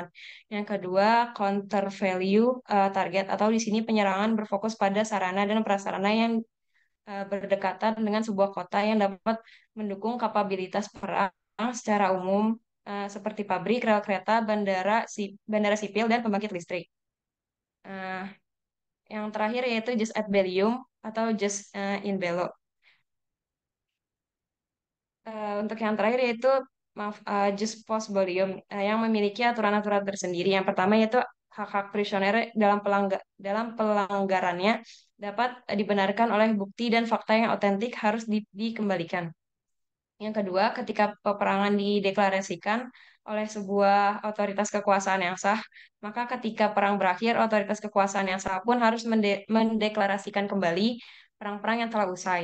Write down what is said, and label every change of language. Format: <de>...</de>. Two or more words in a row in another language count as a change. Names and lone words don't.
<id>Yang kedua,</id> <en>counter value target</en> <id>atau di sini penyerangan berfokus pada sarana dan prasarana yang berdekatan dengan sebuah kota yang dapat mendukung kapabilitas perang secara umum seperti pabrik, rel kereta, bandara sipil, dan pembangkit listrik. Eh, yang terakhir yaitu</id> <la>jus ad bellum</la> <id>atau</id> <la>jus in bello.</la> <id>Untuk yang terakhir yaitu maaf</id> <la>jus post bellum</la> <id>yang memiliki aturan-aturan tersendiri. Yang pertama yaitu hak-hak prisoner dalam pelanggarannya dapat dibenarkan oleh bukti dan fakta yang otentik harus dikembalikan. Yang kedua, ketika peperangan dideklarasikan oleh sebuah otoritas kekuasaan yang sah, maka ketika perang berakhir, otoritas kekuasaan yang sah pun harus mendeklarasikan kembali perang-perang yang telah usai.</id>